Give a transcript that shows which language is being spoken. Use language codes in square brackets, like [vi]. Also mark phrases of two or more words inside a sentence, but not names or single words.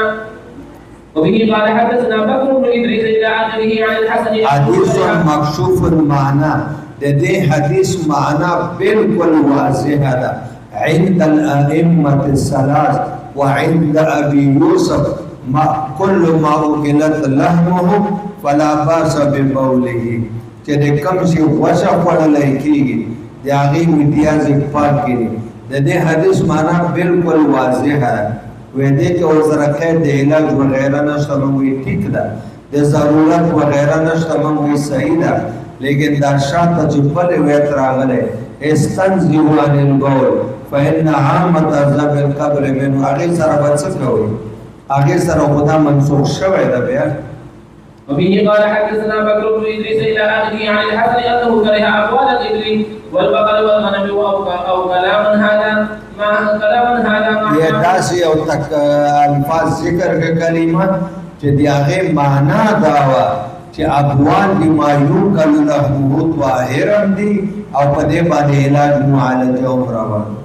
[ar] وبه قال حدثنا بكر بن ادريس الى اخره عن الحسن حديث مكشوف المعنى [ps] د دې حدیث معنا بالکل واضح ده [ar] عند الائمه الثلاث وعند ابي يوسف كل ما اكلت لحمه فلا باس ببوله [ps] چې د کوم شي غوښه خوړل کېږي د هغې امتیاز پاک کړي. د دې حدیث معنا بالکل واضح ده وې دې کې ورسره خیر د علاج وغیره نشته موږ ټیک ده د ضرورت وغیره نشته موږ صحیح ده لیکن دا شاته چې بل ویت راغلی [ar] استنزهوا عن البول فإن عامة عذاب القبر منه [ps] هغې سره به څه کوئ هغې سره خدا منسوخ شوی ده بیا. [ar] وبه قال حدثنا بكر بن ادريس الى اخره عن الحسن انه كره اقوال الابل والبقر والغنم او كلاما هذا ما [ps] یا داسې یو تک الفاظ ذکر که کلمه چې د هغې معنا دا وه چې ابوال دي [ar] ما یوکل لحمه [ps] طاهرا دي او په دې باندې علاج معالجه هم روان